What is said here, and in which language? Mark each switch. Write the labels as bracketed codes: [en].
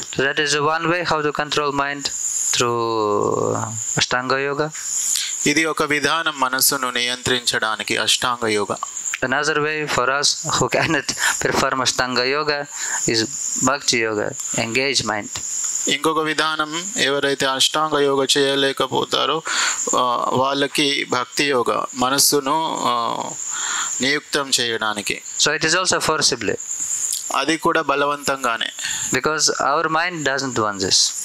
[en] So that is one way how to control mind through Ashtanga yoga. [te] ఇది ఒక విధానం మనస్సును నియంత్రించడానికి అష్టాంగ yoga. [en] Another way for us who cannot perform Ashtanga yoga is Bhakti yoga, engage mind. [te] ఇంకొక విధానం ఎవరైతే అష్టాంగ యోగ చేయలేకపోతారో వాళ్ళకి భక్తి యోగ, మనస్సును నియుక్తం చేయడానికి. [en] So it is also forcibly. [te] అది కూడా బలవంతంగానే. [en] Because our mind doesn't want this.